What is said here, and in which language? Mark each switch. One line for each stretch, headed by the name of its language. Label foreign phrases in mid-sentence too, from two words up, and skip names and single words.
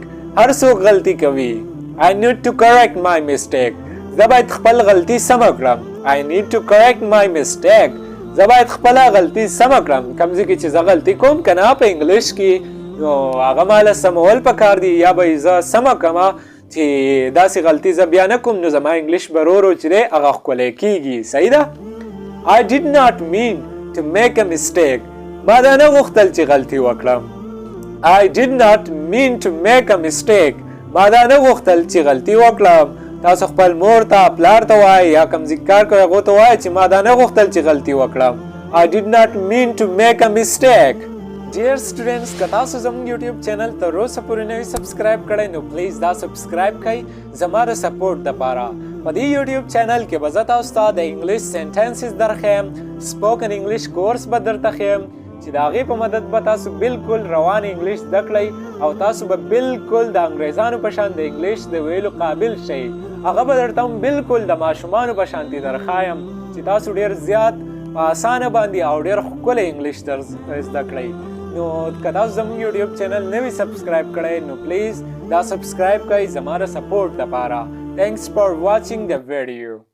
Pashto: هر څوک غلطي کوي.
English: I need to correct my mistake.
Pashto: زه باید خپل غلطي سمه کړم.
English: I need to correct my mistake.
Pashto: زه باید خپله غلطي سمه کړم. کوم ځای کې چې زه غلطي کوم که نه په انګلیش کې نو هغه ماله سمول پکار دي یا به زه سمه کړمه چې داسې غلطي زه بیا نه کوم نو زما انګلیش به ورو ورو چې دی هغه ښکلی کېږي. صحیح ده.
English: I did not mean to make a mistake.
Pashto: ما دا نه غوښتل چې غلطي وکړم.
English: I did not mean to make a mistake.
Pashto: ما دا نه غوښتل چې غلطي وکړم. تاسو خپل مور ته پلار ته وایئ یا کوم ځای کار کوئ هغو ته وایئ چې ما دا نه غوښتل چې غلطي وکړم.
English: I did not mean to make a mistake. Dear students,
Pashto: که تاسو زموږ
English: YouTube channel
Pashto: تر اوسه پورې نه وي سبسکرایب کړی نو پلیز دا سبسکرایب کړئ زما د سپورټ دپاره. په دې
English: YouTube channel
Pashto: کې به زه تاسو ته د
English: English sentences
Pashto: درښیم،
English: spoken English course
Pashto: به درته ښیم چې د هغې په مدد به تاسو بالکل روان انګلیش زده کړئ او تاسو به بالکل د انګریزانو په شان د انګلیش د ویلو قابل شئ. هغه به درته هم بالکل د ماشومانو په شانتې درښایم چې تاسو ډېر زیات په اسانه باندې او ډېر ښکلی انګلیش زده کړئ. نو که تاسو زموږ
English: YouTube channel
Pashto: نه وي سبسکرایب کړی نو پلیز دا سبسکرایب کړئ زما د سپورټ دپاره.
English: Thanks for watching the video.